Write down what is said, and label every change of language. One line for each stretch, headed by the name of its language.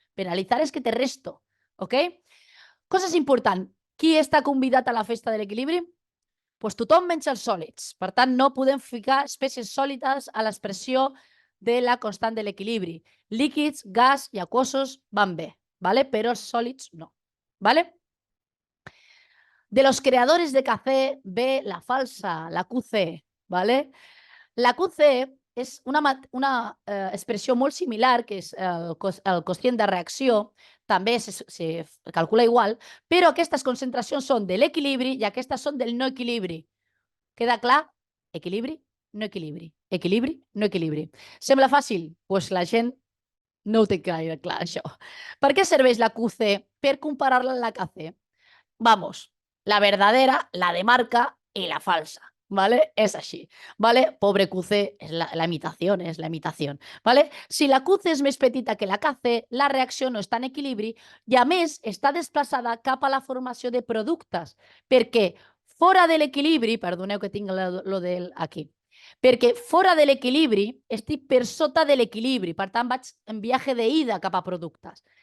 Catalan: Penalitzar és que te resto. Ok? Coses importants. Qui està convidat a la festa de l'equilibri? Doncs tothom menys els sòlids. Per tant, no podem ficar espècies sòlides a l'expressió de la constant de l'equilibri. Líquids, gas i aquosos van bé, però els sòlids no.
Spanish: De los creadores de KC ve la falsa, la QC.
Catalan: La QC és una expressió molt similar, que és el quocient de reacció, també se calcula igual, però aquestes concentracions són de l'equilibri i aquestes són del no equilibri. Queda clar? Equilibri, no equilibri. Equilibri, no equilibri. Sembla fàcil? Doncs la gent no ho té gaire clar, això. Per què serveix la QC? Per comparar-la amb la KC.
Spanish: Vamos, la verdadera, la de marca y la falsa. ¿Vale? Es así. ¿Vale? Pobre QC, es la imitación, es la imitación. ¿Vale?
Catalan: Si la QC és més petita que la KC, la reacció no està en equilibri i, a més, està desplaçada cap a la formació de productes. Perquè fora de l'equilibri, perdoneu que tinc lo del aquí, perquè fora de l'equilibri estic per sota de l'equilibri, per tant vaig en viatge d'ida cap a productes.